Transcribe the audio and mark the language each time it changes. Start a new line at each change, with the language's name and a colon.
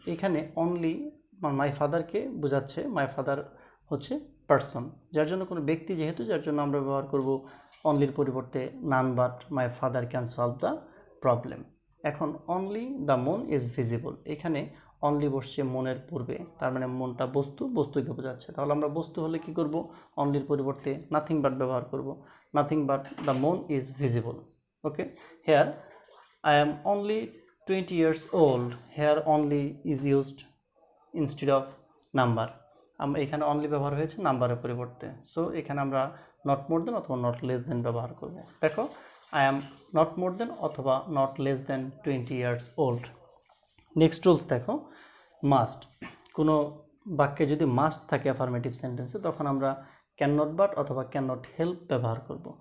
Bangla: এখানে অনলি মাই ফাদারকে বোঝাচ্ছে, my father হচ্ছে পার্সন, যার জন্য কোনো ব্যক্তি যেহেতু, যার জন্য আমরা ব্যবহার করব অনলির পরিবর্তে
English: None but my father can solve the problem.
Bangla: এখন
English: only the moon is visible,
Bangla: এখানে অনলি বসছে মনের পূর্বে, তার মানে মনটা বস্তুকে বোঝাচ্ছে। তাহলে আমরা বস্তু হলে কি করব, অনলির পরিবর্তে নাথিং বাট ব্যবহার করব,
English: Nothing but the moon is visible. Okay, here I am only 20 years old. Here only is used instead of number.
Bangla: আমরা এখানে অনলি ব্যবহার হয়েছে নাম্বারের পরিবর্তে, সো এখানে আমরা নট মোর দেন অথবা নট লেস দেন ব্যবহার করব।
English: দেখো, I am not more than অথবা not less than 20 years old।
Bangla: Next rules দেখো, মাস্ট। কোনো বাক্যে যদি মাস্ট থাকে অ্যাফার্মেটিভ সেন্টেন্সে, তখন আমরা ক্যান নট বাট অথবা ক্যান নট হেল্প ব্যবহার করব।